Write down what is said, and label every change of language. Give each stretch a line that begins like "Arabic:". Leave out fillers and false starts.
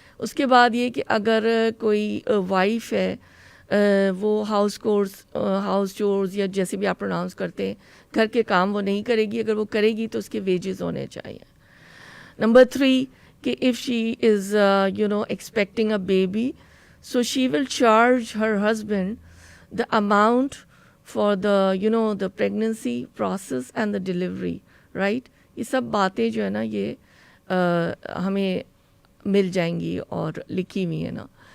Urdu: اس کے بعد یہ کہ اگر کوئی وائف ہے وہ ہاؤس چورز یا جیسے بھی آپ پروناؤنس کرتے ہیں, گھر کے کام وہ نہیں کرے گی, اگر وہ کرے گی تو اس کے ویجز ہونے چاہیے. نمبر 3 کہ
English: if she is expecting a baby, so she will charge her husband the amount for the the pregnancy process and the delivery, right.
Urdu: یہ سب باتیں جو ہے نا یہ ہمیں مل جائیں گی اور لکھی ہوئی ہے نا.